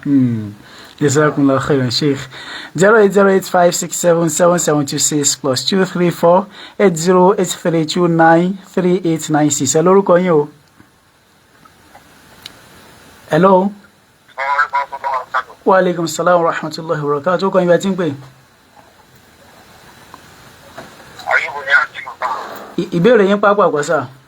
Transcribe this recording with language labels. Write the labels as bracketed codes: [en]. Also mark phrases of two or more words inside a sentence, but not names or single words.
[ar] جزاكم الله خيرا شيخ. [yo] 08085677726 +234 8083293896 ẹ lórúkọ yín o. [en] Hello. [ar] وعليكم السلام ورحمة الله وبركاته. [yo] Tó kọ́ yín bá ti ń pè. Ìbéèrè yín pápá àgbàsà.